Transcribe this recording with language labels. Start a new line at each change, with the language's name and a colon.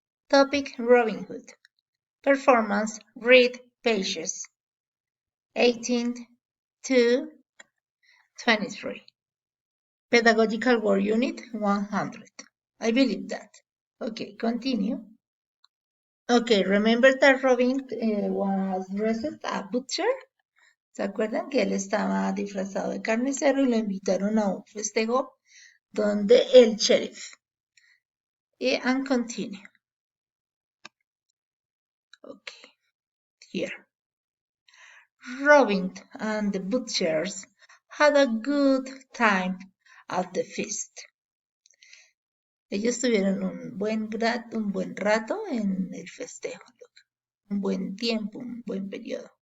English: Topic Robin Hood. Performance read pages 18 to 23. Pedagogical Word Unit 100. I believe that. Okay, continue. Okay, remember that Robin was dressed a butcher?
Spanish: ¿Se acuerdan que él estaba disfrazado de carnicero y lo invitaron a un festejo donde el sheriff?
English: And continue. Okay, here. Robin and the butchers had a good time at the feast.
Spanish: Ellos tuvieron un buen rato en el festejo.
English: Look.
Spanish: Un buen tiempo, un buen periodo.